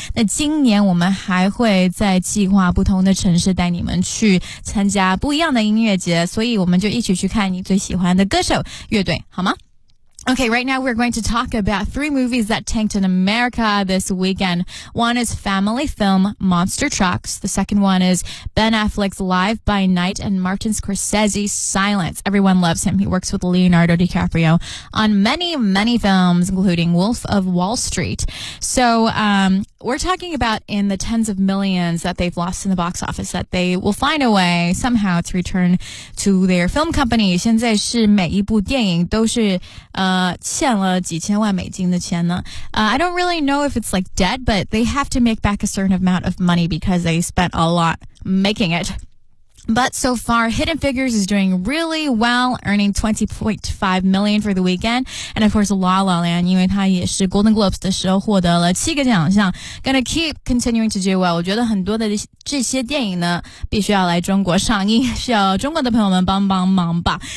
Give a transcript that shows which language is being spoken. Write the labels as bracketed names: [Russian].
[Chinese] 那今年我们还会在计划不同的城市带你们去参加不一样的音乐节，所以我们就一起去看你最喜欢的歌手乐队好吗？ [English] Okay, right now we're going to talk about three movies that tanked in America this weekend. One is family film Monster Trucks. The second one is Ben Affleck's Live by Night and Martin Scorsese's Silence. Everyone loves him. He works with Leonardo DiCaprio on many, many films, including Wolf of Wall Street. So, we're talking about in the tens of millions that they've lost in the box office that they will find a way somehow to return to their film company. [Chinese] 现在是每一部电影都是欠了几千万美金的钱呢。 [English] I don't really know if it's like debt, but they have to make back a certain amount of money because they spent a lot making it. But so far, Hidden Figures is doing really well, earning $20.5 million for the weekend. And of course, La La Land, [Chinese] 因为它也是 Golden Globes 的时候获得了七个奖项 [English] gonna keep continuing to do well. [Chinese] 我觉得很多的这些电影呢必须要来中国上映，需要中国的朋友们帮帮忙吧。